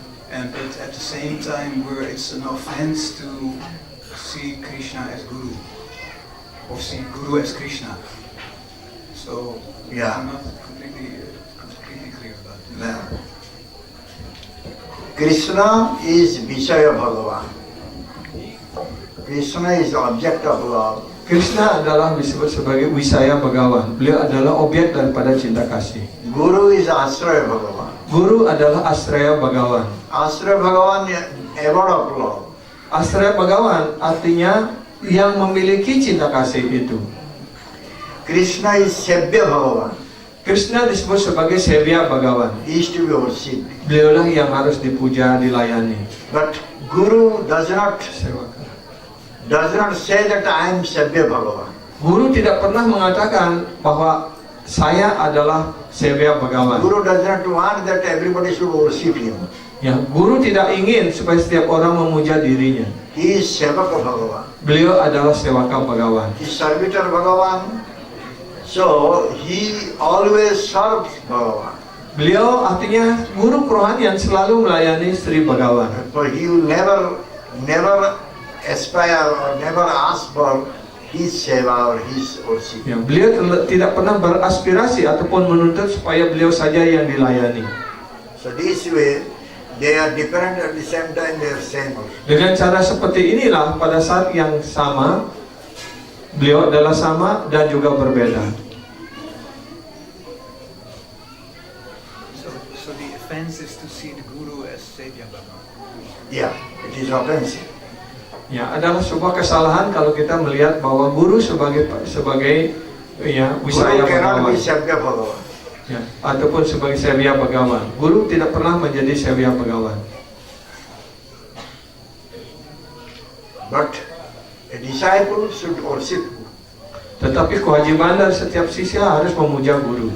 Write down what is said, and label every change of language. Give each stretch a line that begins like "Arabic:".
English: And but at the same time, where it's an offense to see Krishna as Guru or see Guru as Krishna. So Yeah. I'm not completely clear about it. Now, Krishna is Vishaya Bhagavan. Krishna is the object of love.
Indonesian: Krishna adalah disebut sebagai Wisaya Bhagawan. Beliau adalah objek daripada cinta kasih.
English: Guru is Asraya Bhagavan.
Indonesian: Guru adalah Asraya Bhagawan.
English: Asraya Bhagavan is abode of love.
Indonesian: Asraya Bhagawan artinya yang memiliki cinta kasih itu.
English: Krishna is Sebya Bhagavan.
Indonesian: Krishna disebut sebagai Sevya Bhagawan.
English: He is to be worshipped.
Indonesian: Beliaulah yang harus dipuja, dilayani.
English: But Guru does not say that I am Sebya Bhagavan.
Indonesian: Guru tidak pernah mengatakan bahwa saya adalah Sevya Bhagawan.
English: Guru does not want that everybody should worship him.
Indonesian: Ya, guru tidak ingin supaya setiap orang memuja dirinya.
English: He is Sevaka Bhagavan.
Indonesian: Beliau adalah Sewaka Bhagawan.
English: He is servitor Bhagavan. So he always serves Bhagavan.
Indonesian: Beliau artinya guru kerohanian selalu melayani Sri Bhagawan.
English: For he will never aspire or never ask for his seva or his worship.
Indonesian: Ya, beliau tidak pernah beraspirasi ataupun menuntut supaya beliau saja yang dilayani.
English: So this way, they are different at the same time they are same also.
Indonesian: Dengan cara seperti inilah pada saat yang sama beliau adalah sama dan juga berbeda.
English: So the offense is to see the Guru as Sevya Bhagavan. Yeah, it is offensive.
Indonesian: Ya, adalah sebuah kesalahan kalau kita melihat bahwa guru sebagai ya Wisaya
English: Guru cannot
Indonesian: Bhagawan.
English: be Sebya Bhagavan.
Indonesian: Ya, ataupun sebagai Sevya Bhagawan. Guru tidak pernah menjadi Sevya Bhagawan.
English: But a disciple should worship Guru,
Indonesian: Tetapi kewajiban dari setiap siswa harus memuja guru